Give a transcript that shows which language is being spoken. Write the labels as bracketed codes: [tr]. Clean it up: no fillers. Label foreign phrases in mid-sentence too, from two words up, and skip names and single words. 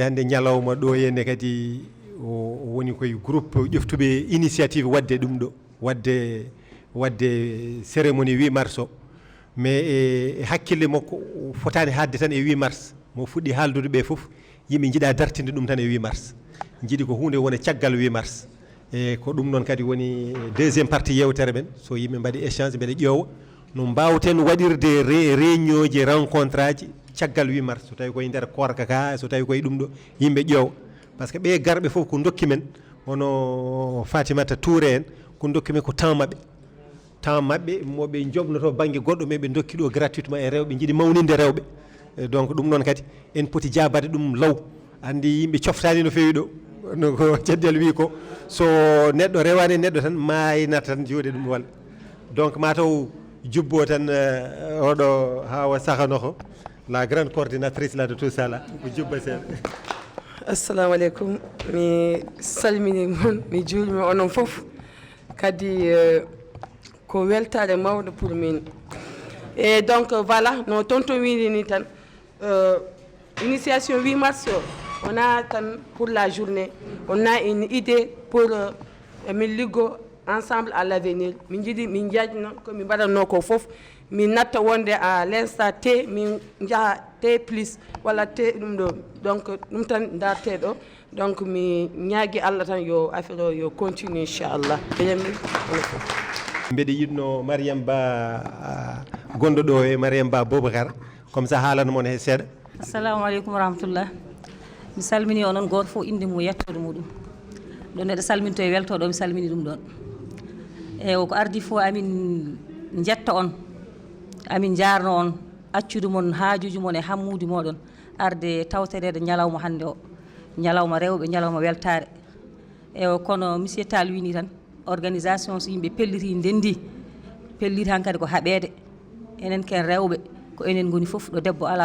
[ff] hande ñalawma ɗo henne kadi woni koye groupe ƴeftuɓe initiative wadde ɗum ɗo wadde cérémonie 8 mars o mais e hakkille makko fotani hadde tan e 8 mars mo fuɗɗi haaldude ɓe fof yimɓe jiiɗa dartinde ɗum tan e 8 mars jiiɗi ko hunde wona caggal 8 mars e ko ɗum noon kadi woni [fr] deuxiéme partie [ff] yewtere men so yimɓe mbaɗi échange mbeɗa ƴeewa no mbawten waɗirde réunion ji rencontre aji caggal 8 mars so tawi koye nder korka ka so tawi koye ɗum ɗo yimɓe ƴeewa [fr] par ce que [ff] ɓe garɓe fof ko dokki men hono Fatimata Touré en ko dokki men ko temps maɓɓe moɓe jobnoto banggue goɗɗo mais ɓe dokki ɗo gratuitement e rewɓe jiiɗi mawninde rewɓe donc ɗum noon kadi en poti jabade ɗum law andi yimɓe coftani no fewi ɗo no ko ceddel wi ko so neɗɗo rewani neɗɗo tan mayinata tan jooɗe ɗum walla donc mataw jubbo tan oɗo Hawa Sakhanokho [fr] la grande coordinatrice là de tout ça là [ff] ko jubba seeɗa [ar] السلام عليكم [ff] mi salmini mon mi juulimi onon fof kadi ko weltare mawɗo pour min [fr] et donc voilà [ff] no tonto wini ni tan initiation 8 mars [fr] on a [ff] tan [fr] pour la journée on a une idée pour [ff] min liggo [fr] ensemble à l'avenir [ff] min jiiɗi min jaajno komin mbaɗatno ko fof min natta wonde [fr] à l'instant T [ff] min jaaha T plus walla T ɗum ɗo donc ɗum tan darte ɗo donc mi ñaagui Allah tan yo affaire o yo continue inchallah mbeɗa yiɗno Mariame Ba gonɗo ɗo e Mariame Ba Boubacar [fr] comme ça [ff] haalana mon he seeɗa [ar] السلام عليكم ورحمة الله [ff] mi salmini onon goto fof inde mum yettode muɗum ɗo neɗɗo salminto e weltoɗo mi salmini ɗum ɗon e ko ardi fof amin jetta on amin jarno on accude mon haajuji mon e hammuji moɗon arde tawterede ñalawma hande o ñalawma rewɓe ñalawma weltare e kono monsieur Tall wini tan organisation so yimɓe pelliti ndendi pelliti han kadi ko haɓede enen ken rewɓe ko enen goni fof ɗo debbo ala